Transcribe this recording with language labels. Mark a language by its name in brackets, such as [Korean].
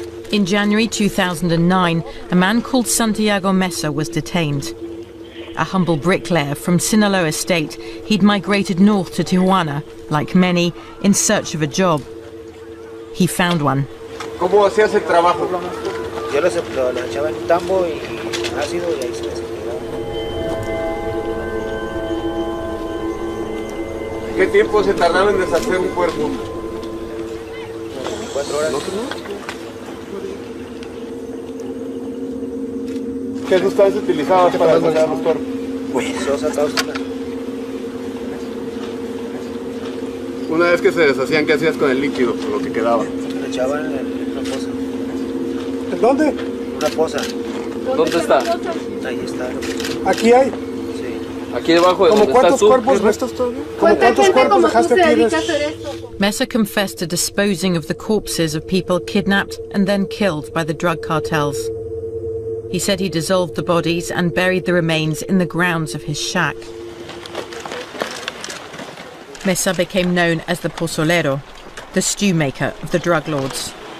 [English] In January 2009, a man called Santiago Mesa was detained. A humble bricklayer from Sinaloa State, he'd migrated north to Tijuana, like many, in search of a job. He found one. [Spanish] ¿Cómo hacías el trabajo? Yo los echaba en un tambo y ácido y ahí se les quedaba. ¿Qué tiempo se tardaron en deshacer un cuerpo? 4 horas. ¿Qué sustancias utilizabas para deshacer los cuerpos? Pues sosa cáustica. Una vez que se deshacían, ¿qué hacías con el líquido, con lo que quedaba? Lo echaban en una fosa. ¿En dónde? Una fosa. ¿Dónde está? Ahí está. ¿Aquí hay? Sí. ¿Aquí debajo de donde estás tú? ¿Cuántos cuerpos restos todavía? ¿Cuántos cuerpos dejaste aquí? [English] Mesa confessed to disposing of the corpses of people kidnapped and then killed by the drug cartels. He said he dissolved the bodies and buried the remains in the grounds of his shack. Mesa became known as the pozolero, the stew maker of the drug lords.